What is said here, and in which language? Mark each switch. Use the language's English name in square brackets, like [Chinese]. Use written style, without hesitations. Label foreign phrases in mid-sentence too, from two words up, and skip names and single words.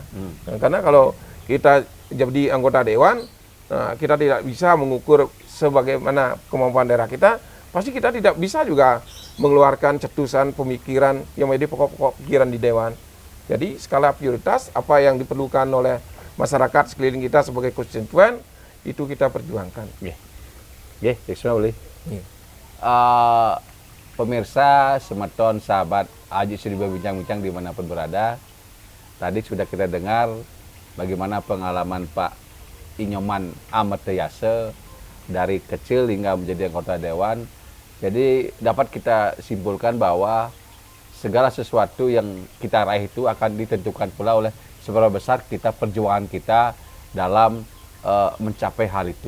[Indonesian] Karena kalau kita jadi anggota dewan, kita tidak bisa mengukur sebagaimana kemampuan daerah kita, pasti kita tidak bisa juga mengeluarkan cetusan pemikiran yang menjadi pokok-pokok pikiran di Dewan. Jadi skala prioritas apa yang diperlukan oleh masyarakat sekeliling kita sebagai konstituen itu kita perjuangkan. Boleh. Pemirsa, semeton, sahabat Aji Sudibyo Bincang-Bincang dimanapun berada, tadi sudah kita dengar bagaimana pengalaman Pak Inyoman Amartayase dari kecil hingga menjadi anggota Dewan. Jadi dapat kita simpulkan bahwa segala sesuatu yang kita raih itu akan ditentukan pula oleh seberapa besar kita perjuangan kita dalam mencapai hal itu.